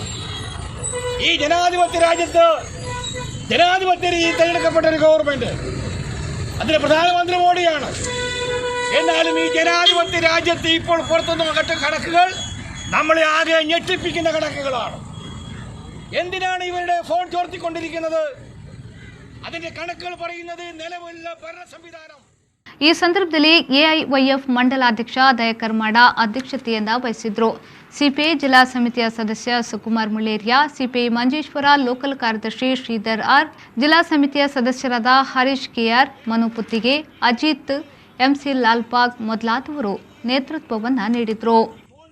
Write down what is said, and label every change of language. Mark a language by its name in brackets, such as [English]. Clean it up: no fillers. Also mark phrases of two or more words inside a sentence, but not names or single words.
[Malayalam] ഈ ജനാധിപത്യ രാജ്യത്ത് ജനാധിപത്യ രീതിയിൽ തിരഞ്ഞെടുക്കപ്പെട്ട ഒരു ഗവൺമെന്റ്, അതിന് പ്രധാനമന്ത്രി മോഡിയാണ്. എന്നാലും ഈ ജനാധിപത്യ രാജ്യത്ത് ഇപ്പോൾ പുറത്തുനിന്ന് കണക്കുകൾ നമ്മളെ ആകെ ഞെട്ടിപ്പിക്കുന്ന കണക്കുകളാണ്. എന്തിനാണ് ഇവരുടെ ഫോൺ ചോർത്തിക്കൊണ്ടിരിക്കുന്നത്? അതിന്റെ കണക്കുകൾ പറയുന്നത് നിലവിലുള്ള ഭരണ സംവിധാനം. [Kannada] ಈ ಸಂದರ್ಭದಲ್ಲಿ ಎಐವೈಎಫ್ ಮಂಡಲಾಧ್ಯಕ್ಷ ದಯಾಕರ್ ಮಾಡ ಅಧ್ಯಕ್ಷತೆಯನ್ನು ವಹಿಸಿದ್ರು. ಸಿಪಿಐ ಜಿಲ್ಲಾ ಸಮಿತಿಯ ಸದಸ್ಯ ಸುಕುಮಾರ್ ಮುಳ್ಳೇರಿಯಾ, ಸಿಪಿಐ ಮಂಜೇಶ್ವರ ಲೋಕಲ್ ಕಾರ್ಯದರ್ಶಿ ಶ್ರೀಧರ್ ಆರ್, ಜಿಲ್ಲಾ ಸಮಿತಿಯ ಸದಸ್ಯರಾದ ಹರೀಶ್ ಕೆಆರ್, ಮನು ಪುತ್ತಿಗೆ, ಅಜಿತ್, ಎಂಸಿ ಲಾಲ್ಪಾಗ್ ಮೊದಲಾದವರು ನೇತೃತ್ವವನ್ನು ನೀಡಿದರು.